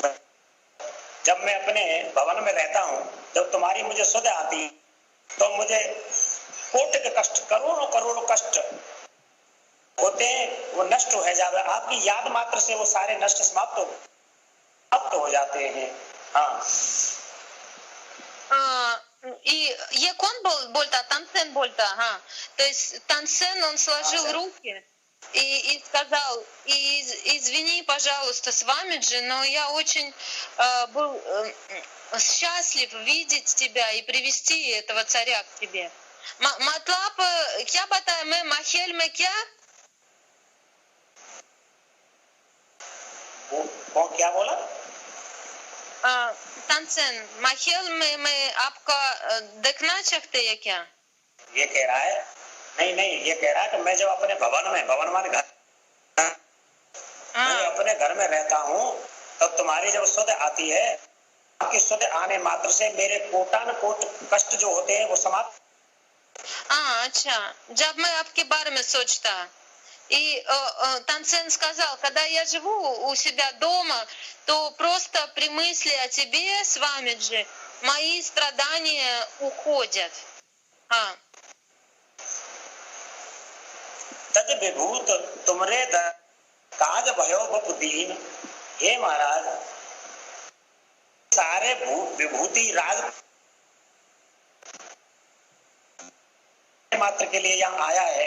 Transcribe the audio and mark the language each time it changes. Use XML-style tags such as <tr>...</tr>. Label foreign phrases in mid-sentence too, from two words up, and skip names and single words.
<hi>जब मैं अपने भवन में रहता हूँ, जब तुम्हारी मुझे सुध आती तो मुझे कोट के कष्ट, करोड़ों करोड़ों कष्ट होते हैं, वो नष्ट हो जावे। आपकी याद मात्र से वो सारे नष्ट समाप्त हो जाते हैं।</hi> <ru>И Якон Больта, Тансен Больта, то есть Тансен, он сложил руки и сказал: извини, пожалуйста, Свамиджи, но я очень был счастлив видеть тебя и привести этого царя к тебе.</ru> <hi>मतलब क्या बताया मैं महल में क्या? वो क्या बोला? तानसेन, महल में आपका देखना चाहते हैं क्या? ये कह रहा है, नहीं, ये कह रहा है कि मैं जब अपने भवन माने घर, मैं अपने घर में रहता हूँ, तब तुम्हारी जब सुध आती है, आपकी सुध आने मात्र से मेरे कोटान कोट कष्ट जो होते हैं वो समाप्त। अच्छा, जब मैं आपके बारे में सोचता.</hi> <ru>И Тансен сказал: когда я живу у себя дома, то просто при мысли о тебе, Свамиджи, мои страдания уходят.</ru> <hi>तद विभूत तुमरे काज भयो बपुदीन, हे महाराज, सारे विभूति राज मात्र के लिए यहाँ आया है।</hi>